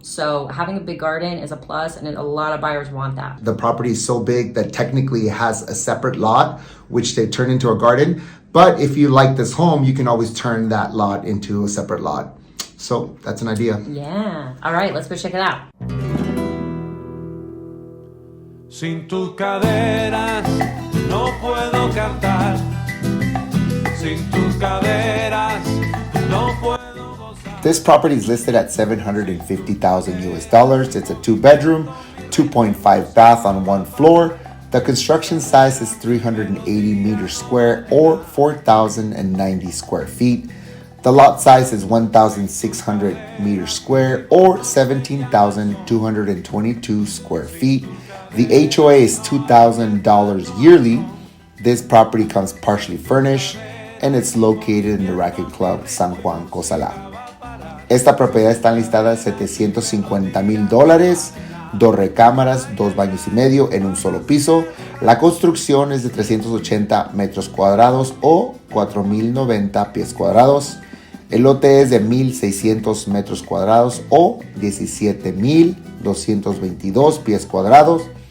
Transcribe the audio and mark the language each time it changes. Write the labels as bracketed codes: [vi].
[en] So having a big garden is a plus, and a lot of buyers want that. The property is so big that technically it has a separate lot, which they turn into a garden. But if you like this home, you can always turn that lot into a separate lot. So that's an idea. Yeah. All right, let's go check it out. [es] Sin tus caderas no puedo cantar. Sin tus caderas no puedo gozar. [en] This property is listed at $750,000 US. It's a 2-bedroom, 2.5 bath on 1 floor. The construction size is 380 meters square or 4,090 square feet. The lot size is 1,600 meters square or 17,222 square feet. The HOA is $2,000 yearly. This property comes partially furnished and it's located in the Racket Club San Juan, Cozalá. [es] Esta propiedad está listada a $750,000, 2 recámaras, 2 baños y medio en un solo piso. La construcción es de 380 metros cuadrados o 4,090 pies cuadrados. El lote es de 1,600 metros cuadrados o 17,222 pies cuadrados.